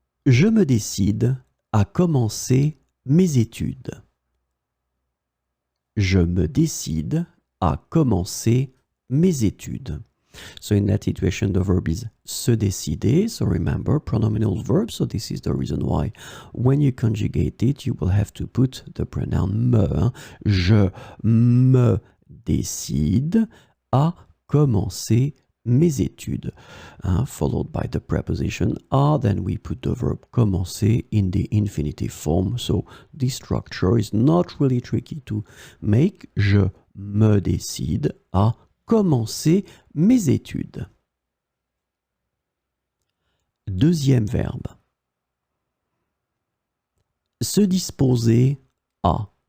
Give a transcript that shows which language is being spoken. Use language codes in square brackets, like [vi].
[fr] Je me décide à commencer mes études. Je me décide à commencer mes études. [en] So in that situation, the verb is se décider. So remember, pronominal verb. So this is the reason why when you conjugate it, you will have to put the pronoun me. [fr] Je me décide à commencer mes études, [en] followed by the preposition a, then we put the verb commencer in the infinitive form. So this structure is not really tricky to make. [fr] Je me décide à commencer mes études. Deuxième verbe. Se disposer à.